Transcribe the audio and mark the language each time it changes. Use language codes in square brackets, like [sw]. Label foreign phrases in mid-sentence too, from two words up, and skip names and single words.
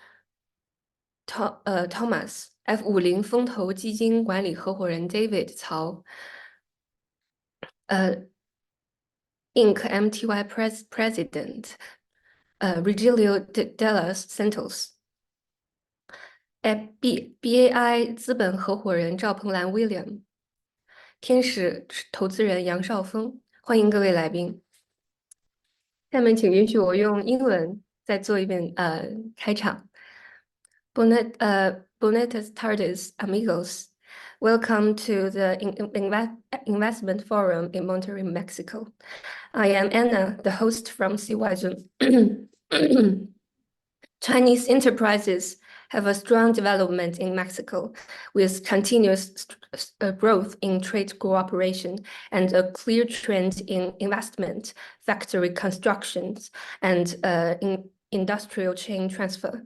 [zh] Thomas F50风投基金管理合伙人 David 曹 incMTY President Rogelio de Santos BAI 资本合伙人赵鹏兰 William 天使投资人杨少峰，欢迎各位来宾。下面请允许我用英文再做一遍开场。 [es] Buenas tardes, amigos. [en] Welcome to the Investment Forum in Monterrey, Mexico. I am Anna, the host from cyzone. Chinese enterprises have a strong development in Mexico, with continuous growth in trade cooperation and a clear trend in investment, factory constructions, and in industrial chain transfer.